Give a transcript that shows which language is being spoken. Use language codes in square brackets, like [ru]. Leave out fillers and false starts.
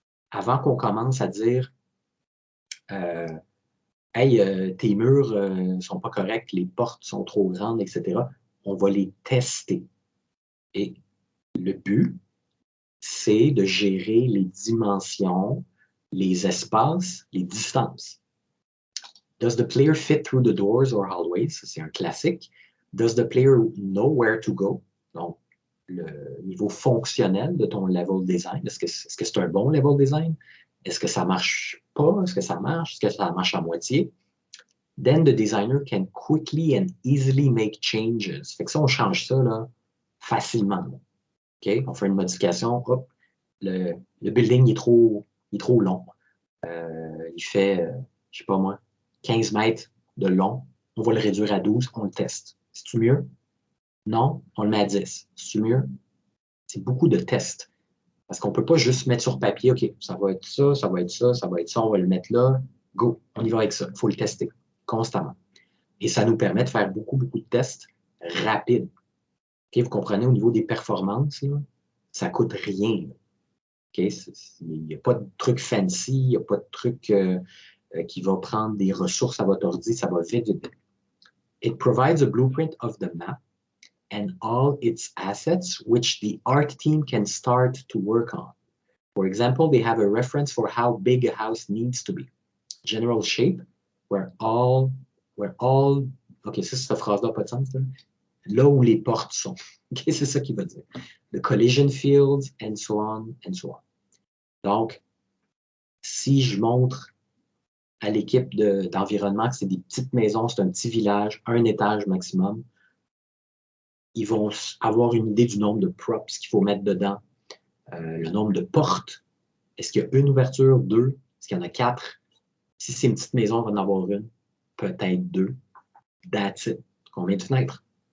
[fr] Avant qu'on commence à dire hey, tes murs ne sont pas corrects, les portes sont trop grandes, etc., on va les tester. Et le but, c'est de gérer les dimensions, les espaces, les distances. [en] Does the player fit through the doors or hallways? [fr] C'est un classique. [en] Does the player know where to go? [fr] Donc, le niveau fonctionnel de ton level design. Est-ce que c'est un bon level design? Est-ce que ça marche pas? Est-ce que ça marche? Est-ce que ça marche à moitié? [en] Then the designer can quickly and easily make changes. [fr] Fait que ça, on change ça là, facilement. Là. OK? On fait une modification. Hop, le building est trop long. Il fait, je sais pas moi, 15 mètres de long. On va le réduire à 12, on le teste. C'est-tu mieux? Non, on le met à 10. C'est-tu mieux? C'est beaucoup de tests. Parce qu'on ne peut pas juste mettre sur papier, OK, ça va être ça, ça va être ça, ça va être ça, on va le mettre là. Go, on y va avec ça. Il faut le tester constamment. Et ça nous permet de faire beaucoup, beaucoup de tests rapides. OK, vous comprenez, au niveau des performances, là, ça ne coûte rien. OK, il n'y a pas de truc fancy, il n'y a pas de truc qui va prendre des ressources à votre ordi, ça va vite, vite. [en] It provides a blueprint of the map and all its assets, which the art team can start to work on. For example, they have a reference for how big a house needs to be. General shape, where all, [fr] OK, ça, cette phrase-là n'a pas de sens. Là où les portes sont. OK, c'est ça qu'il va dire. [en] The collision fields, and so on, and so on. [fr] Donc, si je montre à l'équipe d'environnement que c'est des petites maisons, c'est un petit village, un étage maximum, ils vont avoir une idée du nombre de props qu'il faut mettre dedans, le nombre de portes. Est-ce qu'il y a une ouverture, 2? Est-ce qu'il y en a 4? Si c'est une petite maison, on va en avoir une, peut-être 2. [en] That's it. [fr] Combien de fenêtres?